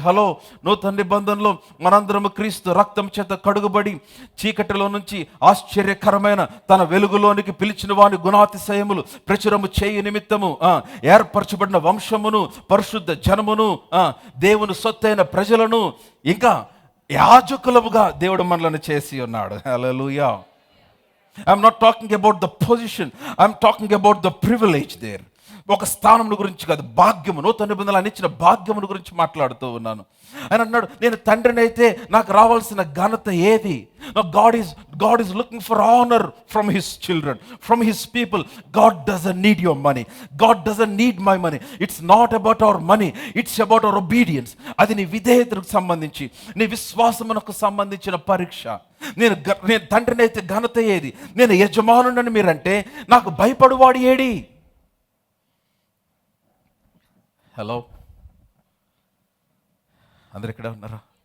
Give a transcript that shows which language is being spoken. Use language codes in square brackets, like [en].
[te] Hello, నూతన నిబంధనలో మనందరము క్రీస్తు రక్తం చేత కడుగుబడి చీకటిలో నుంచి ఆశ్చర్యకరమైన తన వెలుగులోనికి పిలిచిన వాని గుణాతిశయములు ప్రచురము చేయు నిమిత్తము ఏర్పరచబడిన వంశమును, పరిశుద్ధ జనమును, దేవుని సొత్తైన ప్రజలను, ఇంకా యాజకులుగా దేవుడు మనలను చేసి ఉన్నాడు. హల్లెలూయా. [en] I'm not talking about the position, I'm talking about the privilege there. [te] ఒక స్థానం గురించి కాదు, భాగ్యము, నూతన నిబంధనలు ఇచ్చిన భాగ్యమును గురించి మాట్లాడుతూ ఉన్నాను. ఆయన అన్నాడు, నేను తండ్రిని అయితే నాకు రావాల్సిన ఘనత ఏది? [en] God is looking for honor from his children, from his people. God doesn't need your money, God doesn't need my money. It's not about our money, it's about our obedience. [te] అది నీ విధేయతకు సంబంధించి, నీ విశ్వాసమునకు సంబంధించిన పరీక్ష. నేను తండ్రిని అయితే ఘనత ఏది? నేను యజమానునని మీరంటే నాకు భయపడువాడు ఏడి? హలో, అందరు ఇక్కడ ఉన్నారా?